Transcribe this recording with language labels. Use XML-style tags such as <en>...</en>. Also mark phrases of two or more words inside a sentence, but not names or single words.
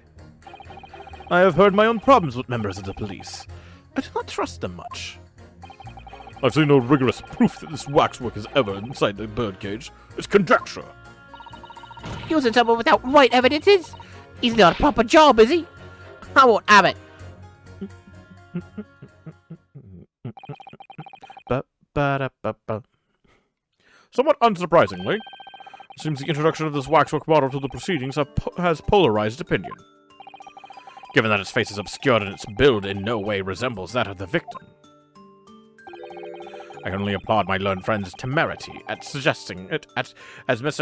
<en>I have heard my own problems with members of the police. I do not trust them much. I've seen no rigorous proof that this waxwork is ever inside the birdcage. It's conjecture. Using someone without right evidences? He's not a proper job, is he? I won't have it. Ba-ba-da-ba-ba. Somewhat unsurprisingly, it seems the introduction of this waxwork model to the proceedings has polarized opinion. Given that its face is obscured and its build in no way resembles that of the victim, I can only applaud my learned friend's temerity at suggesting it as Mr.</en>